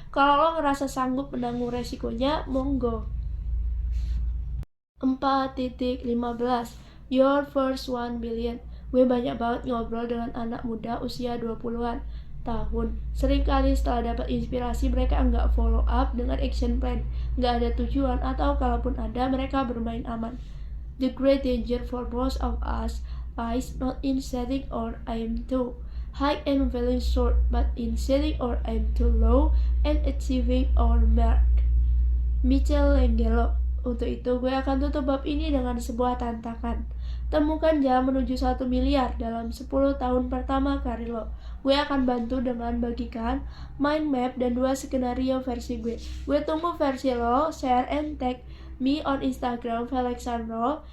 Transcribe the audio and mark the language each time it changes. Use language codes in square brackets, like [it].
[id] Kalau lo ngerasa sanggup menanggung resikonya, monggo. 4.15 [en] Your first 1 billion. [id] Gue banyak banget ngobrol dengan anak muda usia 20-an tahun. Seringkali setelah dapat inspirasi, mereka nggak follow up dengan action plan. Nggak ada tujuan, atau kalaupun ada, mereka bermain aman. [en] The great danger for most of us lies not in setting our aim too high and falling short, but in setting our aim too low and achieving our mark. Michelangelo. [id] Untuk itu, gue akan tutup bab ini dengan sebuah tantangan. Temukan jalan menuju 1 miliar dalam 10 tahun pertama karir lo. Gue akan bantu dengan bagikan mind map dan 2 skenario versi gue. Gue tunggu versi lo, [en] share and tag me on Instagram Felixandro.